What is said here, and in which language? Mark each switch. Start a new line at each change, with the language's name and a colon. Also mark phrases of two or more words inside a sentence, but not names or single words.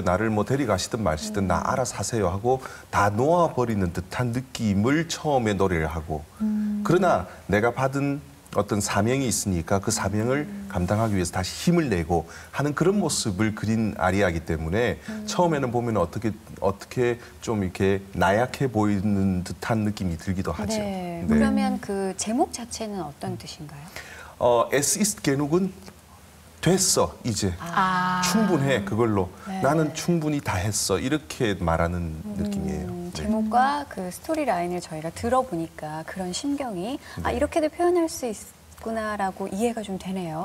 Korean: 나를 뭐 데려가시든 마시든 나 알아서 하세요 하고 다 놓아버리는 듯한 느낌을 처음에 노래를 하고 그러나 내가 받은 어떤 사명이 있으니까 그 사명을 감당하기 위해서 다시 힘을 내고 하는 그런 모습을 그린 아리아이기 때문에 처음에는 보면 어떻게 좀 이렇게 나약해 보이는 듯한 느낌이 들기도 하죠. 네. 네. 그러면 그 제목 자체는 어떤 뜻인가요? Es ist genug은 됐어 이제 충분해 그걸로 네. 나는 충분히 다 했어 이렇게 말하는 느낌이에요. 네. 제목과 그 스토리 라인을 저희가 들어보니까 그런 심경이 이렇게도 표현할 수 있구나라고 이해가 좀 되네요.